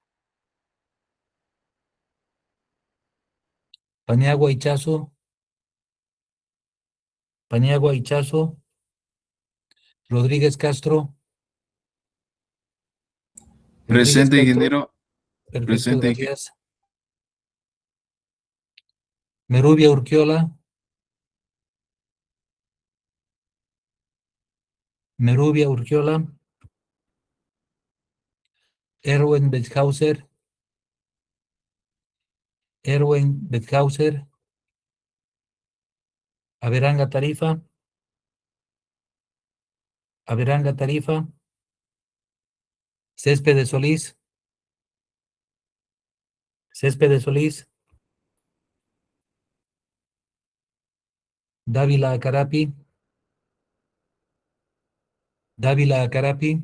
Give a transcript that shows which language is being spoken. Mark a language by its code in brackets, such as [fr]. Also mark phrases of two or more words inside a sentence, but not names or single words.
[es] Paniagua Ichazo. Paniagua Ichazo. Rodríguez Castro. Rodríguez Presente, Castro. ingeniero. Perfecto, Presente. gracias. Merubia Urquiola. Merubia Urquiola. Erwin Bethauser. Erwin Bethauser. Averanga Tarifa. Averanga Tarifa. Céspedes Solís. Céspedes Solís. Dávila Acarapi. Dávila Acarapi.